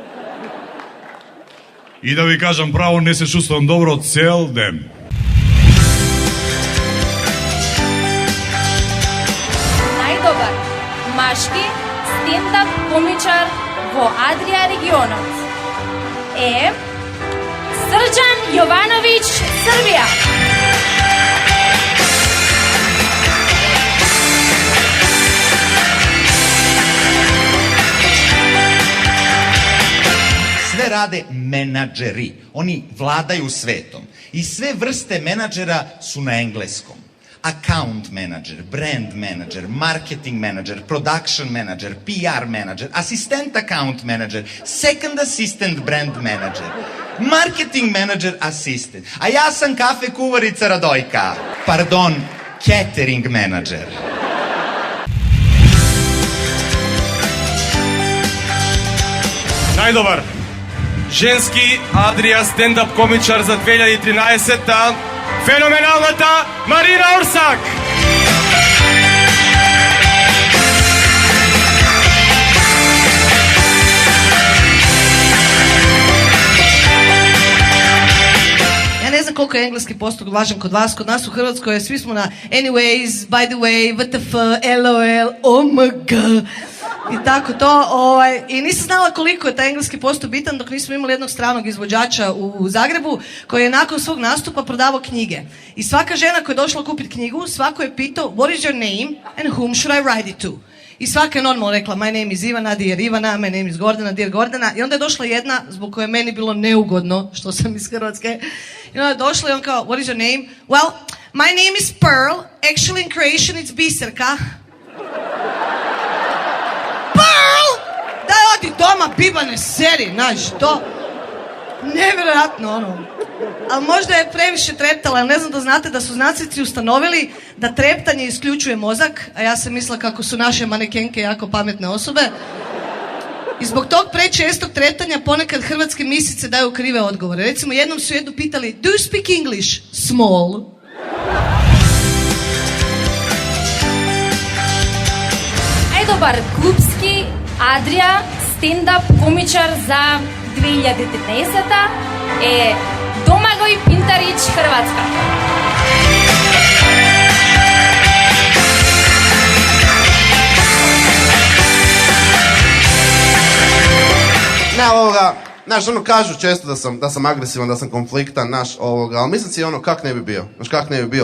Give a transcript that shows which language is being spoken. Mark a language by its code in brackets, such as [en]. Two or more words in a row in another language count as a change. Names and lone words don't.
[mk] И да ви кажам право, не се чувствам добро цел ден. Најдобар машки стендап комичар во Адрија регионот е Срđan Jovanović, Србија. [sr] Sve rade menadžeri, oni vladaju svetom. I sve vrste menadžera su na engleskom. [en] Account manager, brand manager, marketing manager, production manager, PR manager, assistant account manager, second assistant brand manager, marketing manager assistant. [sr] A ja sam kafe kuvarica Radojka. [en] Pardon, catering manager. [mk] Најдобар женски Адрија стендап комичар за 2013-та, феноменалната Марина Орсак. [hr] Ja ne znam koliko je engleski postup važan kod vas, kod nas u Hrvatskoj svi smo na [en] anyways, by the way, WTF, LOL, OMG [hr] i tako to. I nisam znala koliko je taj engleski postup bitan dok nismo imali jednog stranog izvođača u Zagrebu koji je nakon svog nastupa prodavao knjige. I svaka žena koja je došla kupiti knjigu, svako je pitao [en] what is your name and whom should I write it to? [hr] I svaka je normalno rekla [en] my name is Ivana, dear Ivana, my name is Gordana, dear Gordana. [hr] I onda je došla jedna zbog koje je meni bilo neugodno što sam iz Hrvatske. I onda je došla i on kao [en] what is your name? Well, my name is Pearl, actually in Croatian it's Biserka. Pearl! [hr] Daj odi doma, bibane seri, znaš, to nevjerojatno ono. Ali možda je previše treptala, ali ne znam da znate da su znanstvenici ustanovili da treptanje isključuje mozak, a ja sam mislila kako su naše manekenke jako pametne osobe. I zbog tog prečestog treptanja ponekad hrvatske misice daju krive odgovore. Recimo jednom su jednu pitali [en] do you speak English? Small. [mk] Најдобар клубски Адрија стендап комичар за 2013-та е Домагој Пинтарич, Хрватска. [hr] Znaš, ono kažu često da sam agresivan, da sam konfliktan, znaš, ali mislim si ono kak ne bi bio, znaš kak ne bi bio.